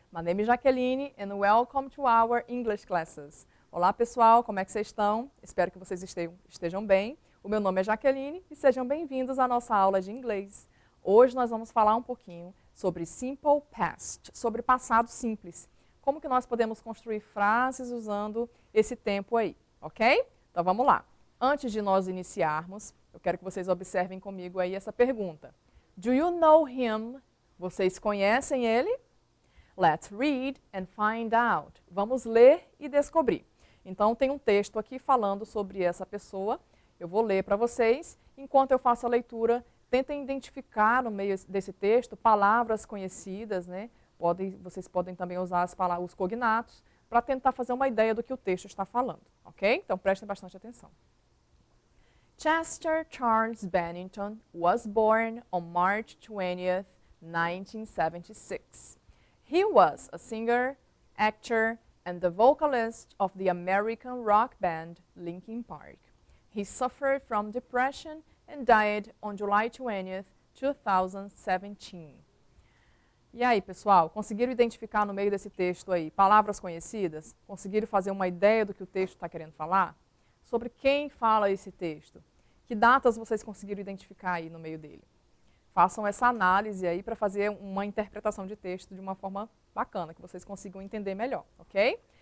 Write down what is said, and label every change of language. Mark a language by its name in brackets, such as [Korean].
[English] My name is Jaqueline and welcome to our English classes. [Portuguese] Olá pessoal, como é que vocês estão? Espero que vocês estejam bem. O meu nome é Jaqueline e sejam bem-vindos à nossa aula de inglês. Hoje nós vamos falar um pouquinho sobre simple past, sobre passado simples. Como que nós podemos construir frases usando esse tempo aí, ok? Então vamos lá. Antes de nós iniciarmos, eu quero que vocês observem comigo aí essa pergunta. [English] Do you know him? [Portuguese] Vocês conhecem ele? [English] Let's read and find out. [Portuguese] Vamos ler e descobrir. Então tem um texto aqui falando sobre essa pessoa. Eu vou ler para vocês. Enquanto eu faço a leitura, tentem identificar no meio desse texto palavras conhecidas, né? Vocês podem também usar os cognatos para tentar fazer uma ideia do que o texto está falando, ok? Então prestem bastante atenção. [English] Chester Charles Bennington was born on March 20th, 1976. He was a singer, actor, and the vocalist of the American rock band Linkin Park. He suffered from depression and died on July 20th, 2017. [Portuguese] E aí, pessoal, conseguiram identificar no meio desse texto aí palavras conhecidas? Conseguiram fazer uma ideia do que o texto está querendo falar? Sobre quem fala esse texto? Que datas vocês conseguiram identificar aí no meio dele? Façam essa análise aí para fazer uma interpretação de texto de uma forma bacana, que vocês consigam entender melhor, ok?